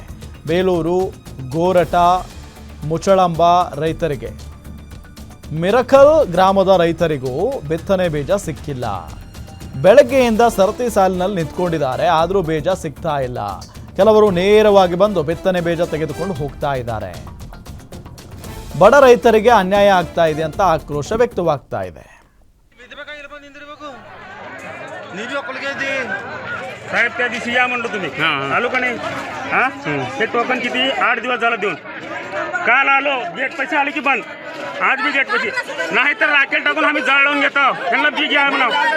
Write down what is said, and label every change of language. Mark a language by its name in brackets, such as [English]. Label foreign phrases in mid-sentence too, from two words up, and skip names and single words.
[Kannada] ಬೇಲೂರು, ಗೋರಟ, ಮುಚಳಂಬ ರೈತರಿಗೆ, ಮಿರಕಲ್ ಗ್ರಾಮದ ರೈತರಿಗೂ ಬಿತ್ತನೆ ಬೀಜ ಸಿಕ್ಕಿಲ್ಲ. ಬೆಳಗ್ಗೆಯಿಂದ ಸರತಿ ಸಾಲಿನಲ್ಲಿ ನಿಂತ್ಕೊಂಡಿದ್ದಾರೆ. ಆದರೂ ಬೀಜ ಸಿಗ್ತಾ ಇಲ್ಲ. ಕೆಲವರು ನೇರವಾಗಿ ಬಂದು ಬಿತ್ತನೆ ಬೀಜ ತೆಗೆದುಕೊಂಡು ಹೋಗ್ತಾ ಇದ್ದಾರೆ. ಬಡ ರೈತರಿಗೆ ಅನ್ಯಾಯ ಆಗ್ತಾ ಇದೆ ಅಂತ ಆಕ್ರೋಶ ವ್ಯಕ್ತವಾಗ್ತಾ ಇದೆ. [Marathi] साहेब त्या दिवशी या म्हणलो तुम्ही आलो का नाही हा हे टोकन किती 8 दिवस झालं देऊन काल आलो गेट पैसे आले की बंद आज भी गेट पैसे नाही तर राखेल टाकून आम्ही जाळून घेतो त्यांना बी घ्या म्हणा